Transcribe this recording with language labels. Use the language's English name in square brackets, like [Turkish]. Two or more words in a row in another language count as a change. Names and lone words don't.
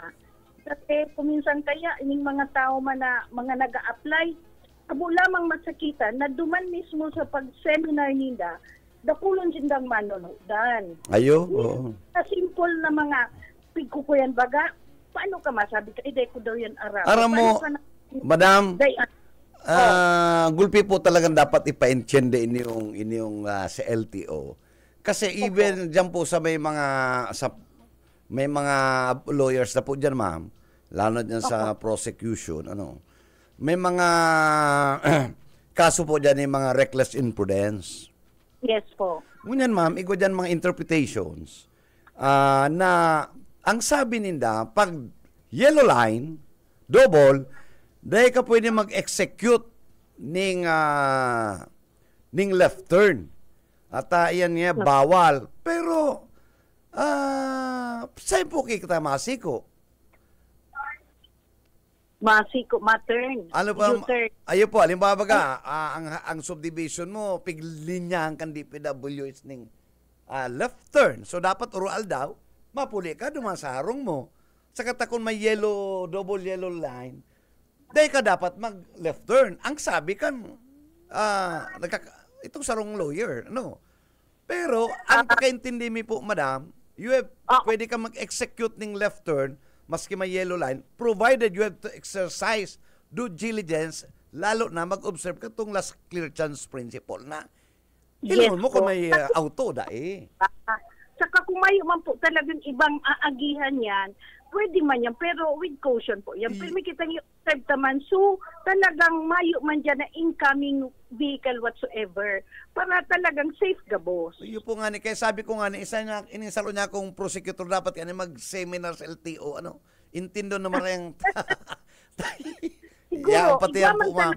[Bikol] Kasi kuminsan kaya, ining mga tao man na mga nag-a-apply, abo lamang masakitan na duman mismo sa pag-seminar nila, dakulon sindang manonodan. Ayo? Sa simple na mga pigkukuyan baga, paano ka masabi ka, dahil ko daw yan araw. Aram mo, madam, gulpi po talagang dapat ipa-intende inyong sa LTO. Kasi even dyan po sa may mga lawyers na po dyan, ma'am, lalo dyan sa prosecution, may mga kaso po dyan yung mga [English] reckless imprudence. Yes po. [Bikol] Ngunyan, ma'am, ikaw dyan mga interpretations na ang sabi ninda, pag yellow line, double, dahil ka pwede mag-execute ning [English] left turn. [Bikol] At iyan niya, bawal. Pero, saan po kita masiko? Masiko, ma-turn. Ano pa? Ayo po, halimbawa baga, ang subdivision mo, piglinyahan kan DPW is ning [English] left turn. [Bikol] So, dapat oral daw, mapuli ka, duman sa harong mo. Saka kung may double yellow line, dahil ka dapat mag- [English] left turn. [Bikol] Ang sabi kan, itong sarong lawyer, Pero, ang pagkaintindi mi po, madam, pwede ka mag-execute ng [English] left turn, [Bikol] maski may yellow line, [English] provided you have to exercise due diligence, [Bikol] lalo na mag-observe ka itong [English] last clear chance principle [Bikol] na. Ilon mo kung may auto, Saka kung may man po talagang ibang aagihan yan, pwede man yan, pero [English] with caution [Bikol] po yan. Pero may kitang i-observe naman, so talagang mayo man dyan na [English] incoming vehicle whatsoever [Bikol] para talagang safe gabos. Iyo po nga kaya sabi ko nga inisalo niya akong prosecutor dapat yan mag-seminar sa LTO, intindo naman yung yan, pati yan po ma'am.